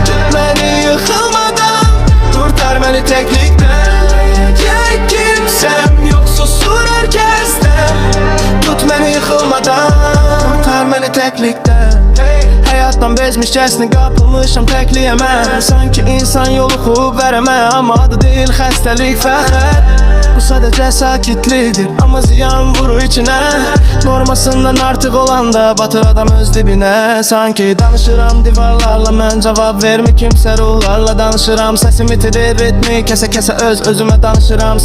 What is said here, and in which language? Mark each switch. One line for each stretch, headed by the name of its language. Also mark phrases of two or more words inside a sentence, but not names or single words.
Turkish: Tut beni yıkılmadan, kurtar beni teklikten. Diyecek kimsem yok, susur herkesten. Tut beni yıkılmadan, kurtar beni teklikten. Hayattan bezmişcesine kapılmışam tekliyemə.
Azerbaijani: Sanki insan yoluxub verəmə,
Turkish: ama adı değil
Azerbaijani: xəstəlik fəxər. Bu sadəcə sakitlikdir, amma ziyan vurur içinə. Normasından artıq olanda batır adam öz dibinə. Sanki danışıram divarlarla, mən cavab vermir kimsə ruhlarla. Danışıram səsim itirir ritmi, kəsə öz-özümə danışıram.